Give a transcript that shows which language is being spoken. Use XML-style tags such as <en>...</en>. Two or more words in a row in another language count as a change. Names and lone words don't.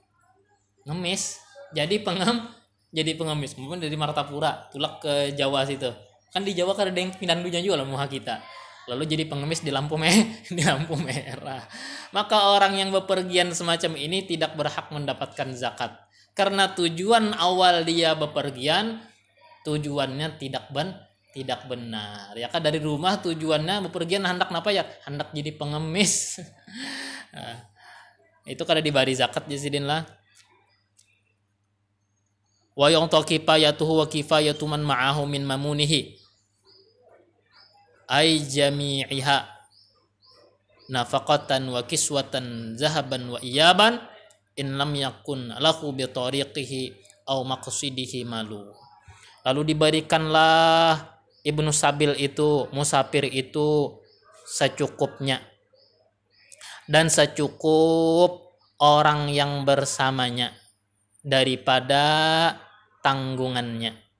<bjn>jadi pengemis, mungkin dari Martapura tulak ke Jawa situ, kan di Jawa kan ada yang pinandunya juga lah muha kita, lalu jadi pengemis di lampu merah.</bjn> <id>Maka orang yang bepergian semacam ini tidak berhak mendapatkan zakat karena tujuan awal dia bepergian tujuannya tidak benar. Ya kan, dari rumah tujuannya bepergian hendak napa ya? Hendak jadi pengemis.</id> <bjn>Nah, itu kada dibari zakat jasidin lah.</bjn> <ar>ويعطى كفايته وكفاية من معه من ممونه أي جميعها نفقة وكسوة ذهابا وإيابا إن لم يكن له بطريقه أو مقصده مال.</ar> <id>Lalu diberikanlah ibnu sabil itu, musafir itu, secukupnya dan secukup orang yang bersamanya daripada tanggungannya.</id>